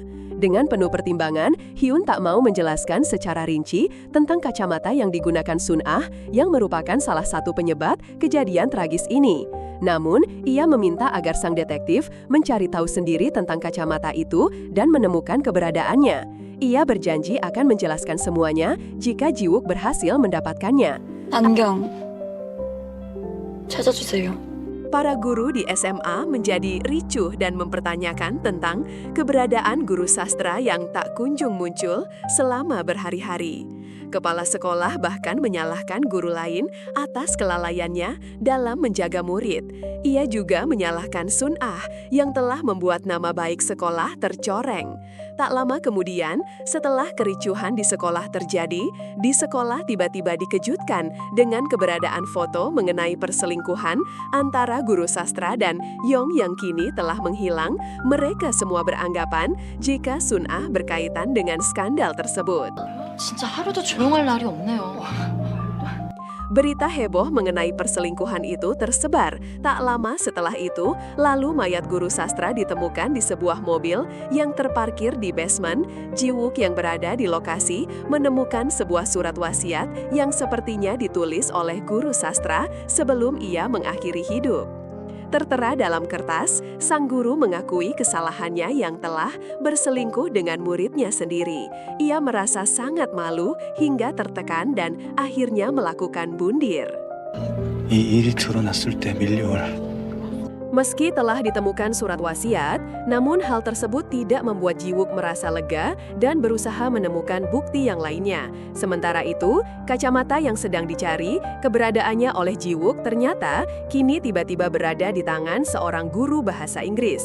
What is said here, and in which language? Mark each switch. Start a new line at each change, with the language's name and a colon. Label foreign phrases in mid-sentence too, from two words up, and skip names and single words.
Indonesian: Dengan penuh pertimbangan, Hyun tak mau menjelaskan secara rinci tentang kacamata yang digunakan Sun-ah yang merupakan salah satu penyebab kejadian tragis ini. Namun, ia meminta agar sang detektif mencari tahu sendiri tentang kacamata itu dan menemukan keberadaannya. Ia berjanji akan menjelaskan semuanya jika Ji-wook berhasil mendapatkannya.
Korean: 안경 찾아주세요.
Indonesian: Para guru di SMA menjadi ricuh dan mempertanyakan tentang keberadaan guru sastra yang tak kunjung muncul selama berhari-hari. Kepala sekolah bahkan menyalahkan guru lain atas kelalaiannya dalam menjaga murid. Ia juga menyalahkan Sun-ah yang telah membuat nama baik sekolah tercoreng. Tak lama kemudian, setelah kericuhan di sekolah terjadi, di sekolah tiba-tiba dikejutkan dengan keberadaan foto mengenai perselingkuhan antara guru sastra dan Yong yang kini telah menghilang. Mereka semua beranggapan jika Sun-ah berkaitan dengan skandal tersebut.
Korean: 진짜 하루도 조용할 날이 없네요.
Indonesian: Berita heboh mengenai perselingkuhan itu tersebar. Tak lama setelah itu, lalu mayat guru sastra ditemukan di sebuah mobil yang terparkir di basement. Ji-wook yang berada di lokasi menemukan sebuah surat wasiat yang sepertinya ditulis oleh guru sastra sebelum ia mengakhiri hidup. Tertera dalam kertas, sang guru mengakui kesalahannya yang telah berselingkuh dengan muridnya sendiri. Ia merasa sangat malu hingga tertekan dan akhirnya melakukan bundir.
Korean: 이 일이 드러났을 때 밀려올
Indonesian: Meski telah ditemukan surat wasiat, namun hal tersebut tidak membuat Ji-wook merasa lega dan berusaha menemukan bukti yang lainnya. Sementara itu, kacamata yang sedang dicari, keberadaannya oleh Ji-wook ternyata kini tiba-tiba berada di tangan seorang guru bahasa Inggris.